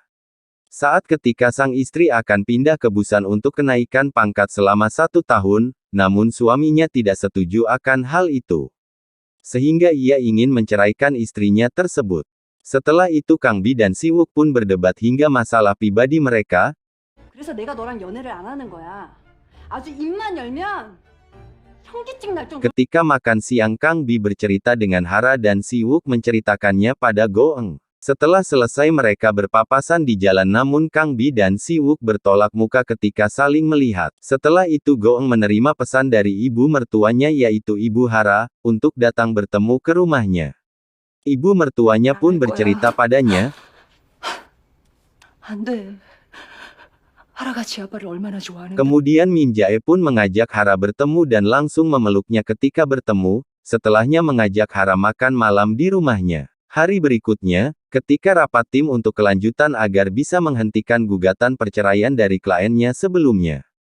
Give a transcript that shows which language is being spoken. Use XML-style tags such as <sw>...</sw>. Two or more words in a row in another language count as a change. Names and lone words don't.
<id>Saat ketika sang istri akan pindah ke Busan untuk kenaikan pangkat selama 1 tahun, namun suaminya tidak setuju akan hal itu. Sehingga ia ingin menceraikan istrinya tersebut. Setelah itu Kang Bi dan Si-wook pun berdebat hingga masalah pribadi mereka.</id> <ko>그래서 내가 너랑 연애를 안 하는 거야. 아주 입만 열면 현기증 날 정도.</ko> <id>Ketika makan siang Kang Bi bercerita dengan Hara dan Si-wook menceritakannya pada Go-eung. Setelah selesai mereka berpapasan di jalan namun Kang Bi dan Si-wook bertolak muka ketika saling melihat. Setelah itu Go-eung menerima pesan dari ibu mertuanya yaitu Ibu Hara, untuk datang bertemu ke rumahnya. Ibu mertuanya pun bercerita padanya.</id> <ko>안 돼. 하라가 지 아빠를 얼마나 좋아하는데.</ko> <id>Kemudian Min Jae pun mengajak Hara bertemu dan langsung memeluknya ketika bertemu, setelahnya mengajak Hara makan malam di rumahnya. Hari berikutnya, ketika rapat tim untuk kelanjutan agar bisa menghentikan gugatan perceraian dari kliennya sebelumnya.</id>